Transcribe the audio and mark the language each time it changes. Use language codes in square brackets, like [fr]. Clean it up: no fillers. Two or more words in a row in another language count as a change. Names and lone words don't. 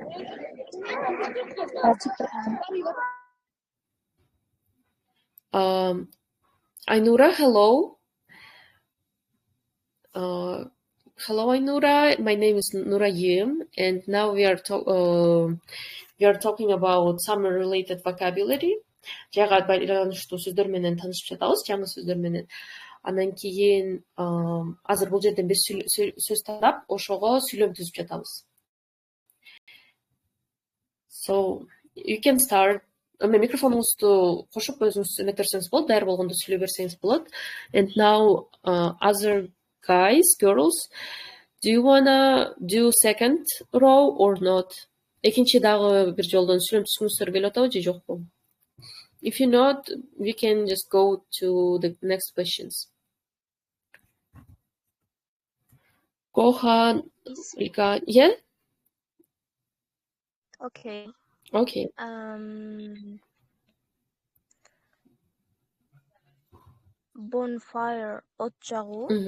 [en] Ainura, hello. Hello, Ainura. My name is Nurayim, and now we are talking about summer-related vocabulary. [ky] Жайга байланыштуу сөздөр менен таанышып жатабыз, жаңы сөздөр менен. Андан кийин азыр бул жерден бир сөз тандап, ошого сүйлөм түзүп жатабыз. [en] So, you can start. [ky] Микрофонуңузду кошуп өзүңүз эметтерсеңиз болот, даяр болгондо сүйлөй берсеңиз болот. [en] And now, other guys, girls, do you wanna do second row or not? [ky] Экинчи дагы бир жолдон сүйлөм түзгүңүздөр келип атабы же жокпу? [en] If you not, we can just go to the next questions. Kohan, yeah? Okay. Okay. [ky] Bonfire, ot жагуу.